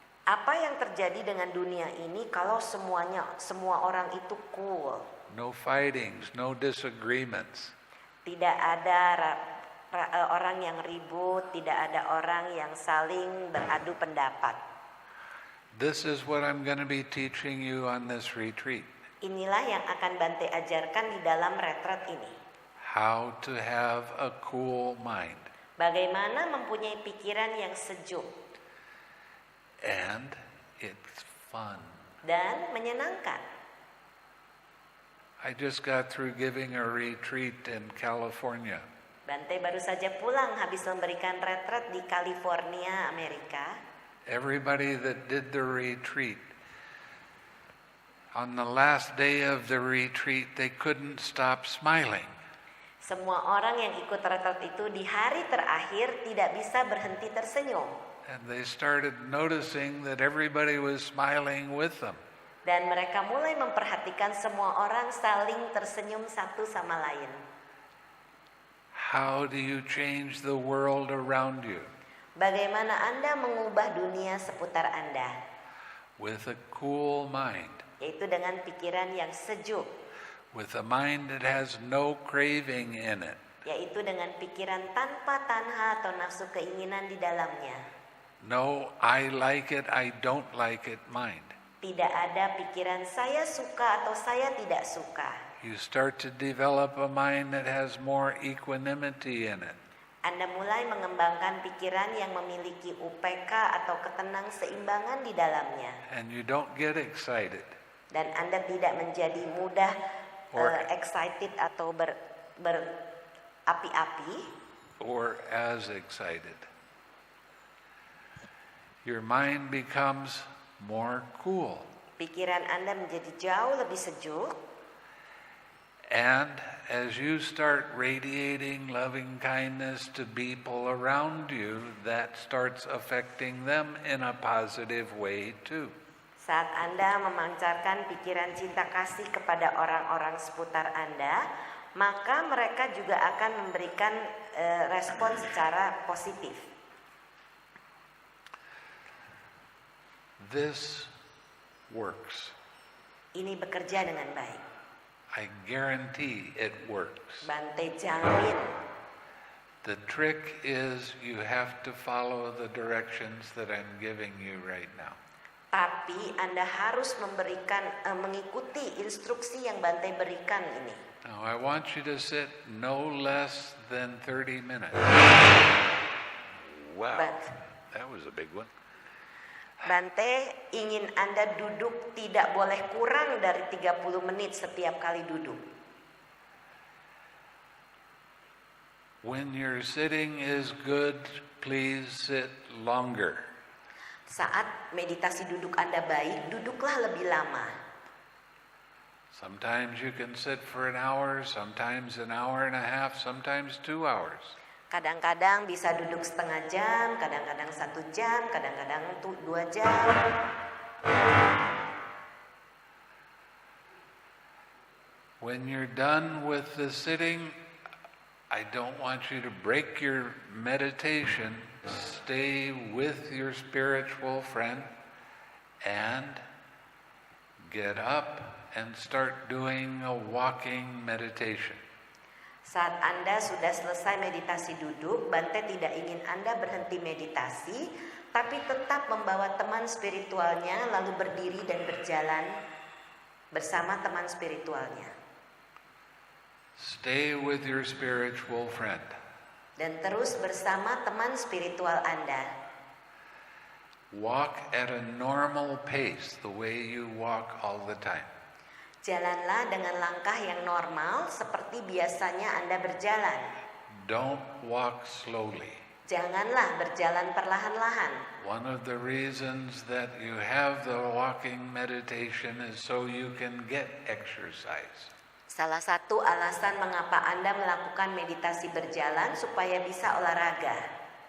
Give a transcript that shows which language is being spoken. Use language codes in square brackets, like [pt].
[id] Apa yang terjadi dengan dunia ini kalau semua orang itu cool? [en] No fightings, no disagreements. [id] Tidak ada orang yang ribut, tidak ada orang yang saling beradu pendapat. [en] This is what I'm going to be teaching you on this retreat. [id] Inilah yang akan Bante ajarkan di dalam retret ini. [en] How to have a cool mind. [id] Bagaimana mempunyai pikiran yang sejuk [en] And it's fun. [id] dan menyenangkan. [en] I just got through giving a retreat in California. [id] Bante baru saja pulang habis memberikan retret di California, Amerika. [en] Everybody that did the retreat, on the last day of the retreat, they couldn't stop smiling. [id] Semua orang yang ikut retret itu di hari terakhir tidak bisa berhenti tersenyum. [en] And they started noticing that everybody was smiling with them. [id] Dan mereka mulai memperhatikan semua orang saling tersenyum satu sama lain. [en] How do you change the world around you? [id] Bagaimana Anda mengubah dunia seputar Anda? [en] With a cool mind. [id] Yaitu dengan pikiran yang sejuk. [en] With a mind that has no craving in it. [id] Yaitu dengan pikiran tanpa tanha atau nafsu keinginan di dalamnya. [en] No, I like it, I don't like it mind. [id] Tidak ada pikiran saya suka atau saya tidak suka. [en] You start to develop a mind that has more equanimity in it. [id] Anda mulai mengembangkan pikiran yang memiliki UPK atau ketenang seimbangan di dalamnya. [en] And you don't get excited. [id] Dan Anda tidak menjadi mudah excited atau berapi-api. [en] Or as excited. Your mind becomes more cool. [id] Pikiran Anda menjadi jauh lebih sejuk. [en] And as you start radiating loving kindness to people around you, that starts affecting them in a positive way too. [id] Saat Anda memancarkan pikiran cinta kasih kepada orang-orang seputar Anda, maka mereka juga akan memberikan respon secara positif. [en] This works. [id] Ini bekerja dengan baik. [en] I guarantee it works. [id] Bante jamin. [en] The trick is you have to follow the directions that I'm giving you right now. [id] Tapi Anda harus mengikuti instruksi yang Bante berikan ini. [en] Now I want you to sit no less than 30 minutes. Wow, that was a big one. [id] Bante ingin Anda duduk tidak boleh kurang dari 30 menit setiap kali duduk. [en] When your sitting is good, please sit longer. [id] Saat meditasi duduk Anda baik, duduklah lebih lama. [en] Sometimes you can sit for an hour, sometimes an hour and a half, sometimes 2 hours. [id] Kadang-kadang bisa duduk setengah jam, kadang-kadang 1 jam, kadang-kadang 2 jam. [en] When you're done with the sitting, I don't want you to break your meditation. Stay with your spiritual friend and get up and start doing a walking meditation. [id] Saat Anda sudah selesai meditasi duduk, Bante tidak ingin Anda berhenti meditasi, tapi tetap membawa teman spiritualnya lalu berdiri dan berjalan bersama teman spiritualnya. [en] Stay with your spiritual friend. [id] Dan terus bersama teman spiritual Anda. [en] Walk at a normal pace, the way you walk all the time. [id] Jalanlah dengan langkah yang normal seperti biasanya Anda berjalan. [en] Don't walk slowly. [id] Janganlah berjalan perlahan-lahan. [en] One of the reasons that you have the walking meditation is so you can get exercise. [id] Salah satu alasan mengapa Anda melakukan meditasi berjalan supaya bisa olahraga.